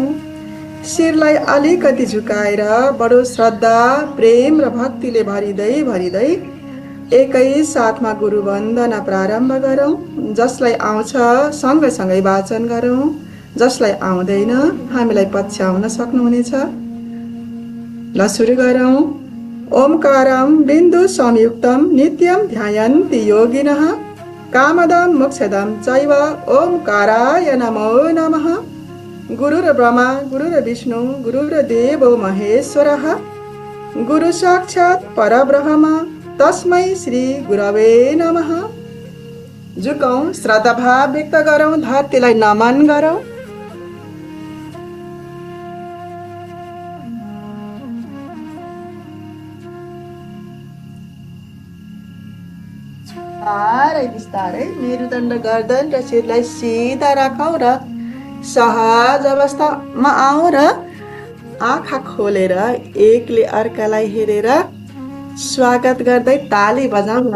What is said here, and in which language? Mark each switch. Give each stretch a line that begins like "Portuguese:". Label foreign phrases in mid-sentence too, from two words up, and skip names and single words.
Nepali: शिरलाई अलिकति झुकाएर बडो श्रद्धा प्रेम र भक्तिले भरिँदै भरिँदै एकै साथमा गुरु वन्दना प्रारम्भ गरौँ। जसलाई आउँछ सँगसँगै वाचन गरौँ, जसलाई आउँदैन हामीलाई पछ्याउन सक्नुहुनेछ। ल सुरु गरौँ।
Sanskrit: ओमकारं बिन्दु संयुक्तं नित्यं ध्यायन्ति योगिनः कामदं मोक्षदं चैव ओमकाराय नमो नमः। गुरुर्ब्रह्मा गुरुर्विष्णु गुरुर्देवो महेश्वरः गुरु साक्षात् परब्रह्म तस्मै श्री गुरवे नमः।
Nepali: झुकौँ, श्रद्धाभाव व्यक्त गरौँ, धरतीलाई नमन गरौँ। बिस्तारै बिस्तारै मेरुदण्ड गर्दन र शिरलाई सिधा राखौँ र सहज अवस्थामा आऊ र आँखा खोलेर एकले अर्कालाई हेरेर स्वागत गर्दै ताली बजाउँ न।